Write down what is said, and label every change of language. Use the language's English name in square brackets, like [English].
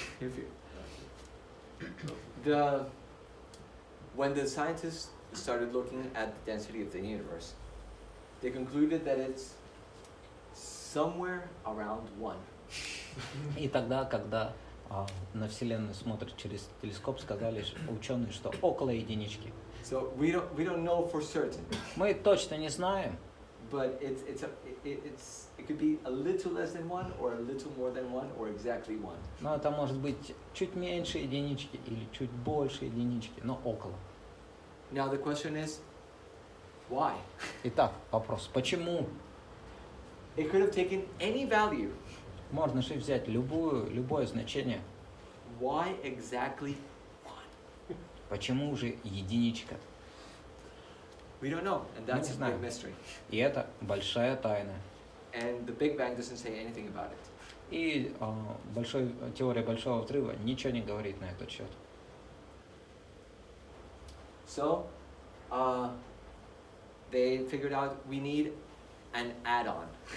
[English] If you, when the scientists started looking at the density of the universe, they concluded that it's somewhere around 1. [Russian] И тогда, когда на Вселенную смотрят через телескоп, сказали ученые, что около единички. [English] So we don't know for certain, [Russian] Мы точно не знаем, [English] but it could be a little less than 1 or a little more than 1 or exactly 1. [Russian] но это может быть чуть меньше единички или чуть больше единички, но около. [English] Now the question is, why? [Russian] Итак, вопрос, почему? [English] It could have taken any value. [Russian] Можно же взять любое значение. [English] Why exactly 1? [Russian] Почему же единичка? [English] We don't know, and that's [Russian] Не [English] a [Russian] знаю. [English] big mystery. [Russian] И это большая тайна. [English] And the Big Bang doesn't say anything about it. [Russian] И теория Большого Взрыва ничего не говорит на этот счет. [English] So, they figured out we need an add-on.